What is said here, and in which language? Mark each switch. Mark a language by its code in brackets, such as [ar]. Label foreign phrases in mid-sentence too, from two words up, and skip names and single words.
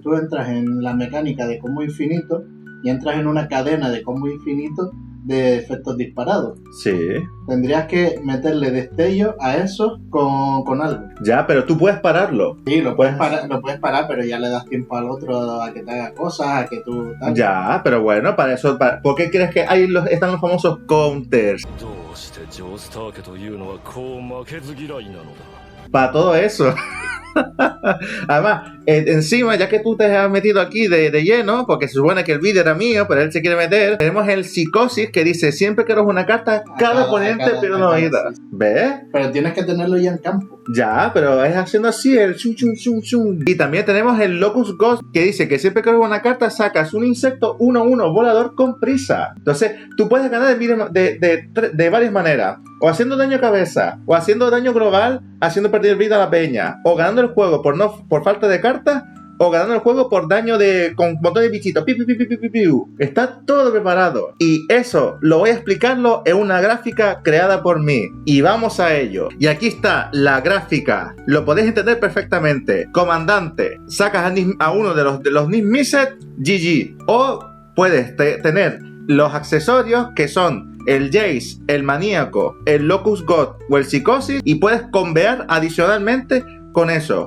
[es] Tú entras en la mecánica de combo infinito y entras en una cadena de combo infinito de efectos disparados. Sí. Tendrías que meterle destello a eso con algo. Ya, pero tú puedes pararlo. Sí, lo puedes parar, pero ya le das tiempo al otro a que te haga cosas, a que tú... tal. Ya, pero bueno, para eso... ¿Por qué crees que están los famosos counters? [ja] どうしてジョースター家というのはこう負けず嫌いなのだ。 [es] Para todo eso. Además, encima, ya que tú te has metido aquí de lleno, porque se supone que el vídeo era mío, pero él se quiere meter, tenemos el Psicosis que dice, siempre que rojas una carta, cada oponente pierde una vida. Sí. ¿Ves? Pero tienes que tenerlo ya en campo. Ya, pero es haciendo así el chum chum chum chum. Y también tenemos el Locust Ghost que dice que siempre que rojas una carta sacas un insecto 1/1 volador con prisa. Entonces, tú puedes ganar de varias maneras. O haciendo daño a cabeza, o haciendo daño global, haciendo perder vida a la peña, o ganando el juego por falta de cartas, o ganando el juego por daño con un montón de bichitos. Piu, piu, piu, piu, piu, piu. Está todo preparado. Y eso lo voy a explicarlo en una gráfica creada por mí. Y vamos a ello. Y aquí está la gráfica. Lo podéis entender perfectamente. Comandante, sacas a uno de los Nis Miset, GG. O puedes tener los accesorios que son el Jace, el Maníaco, el Locust God o el Psicosis, y puedes convear adicionalmente con eso.